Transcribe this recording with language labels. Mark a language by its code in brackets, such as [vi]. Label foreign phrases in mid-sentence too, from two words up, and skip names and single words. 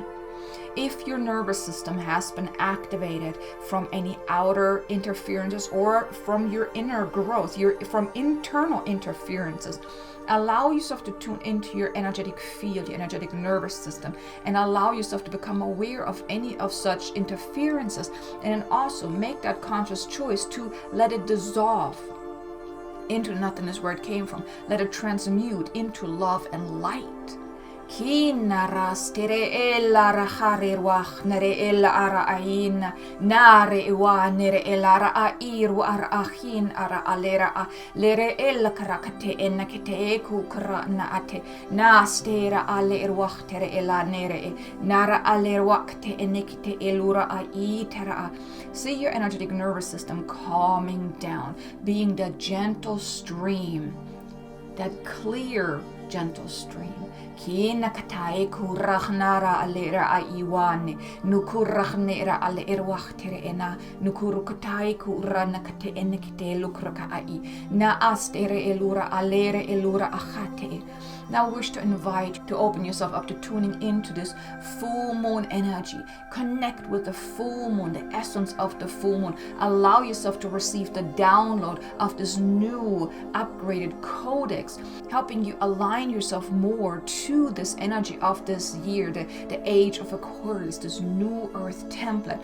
[en] If your nervous system has been activated from any outer interferences or from your inner growth, from internal interferences, allow yourself to tune into your energetic field, your energetic nervous system, and allow yourself to become aware of any of such interferences, and then also make that conscious choice to let it dissolve into nothingness where it came from. Let it transmute into love and light. Ki naras tere ella rahare ruach nere ella ara ain nare iwa nere ella ara airu ara ahin ara alera a lere ella karakate enakete eku kara na ate nastera ale ruach tere ella nere nara ale ruakte enekite elura ai tera. See your energetic nervous system calming down, being that gentle stream, that clear gentle stream. Kina katai kurachnara alera aiwane, nukurachnera ale erwachtere ena, nukurukatai kurana kate enekite lukraka ai, na astere elura alere elura achate. Now I wish to invite you to open yourself up to tuning into this full moon energy. Connect with the full moon, the essence of the full moon. Allow yourself to receive the download of this new upgraded codex, helping you align yourself more to this energy of this year, the Age of Aquarius, this new earth template.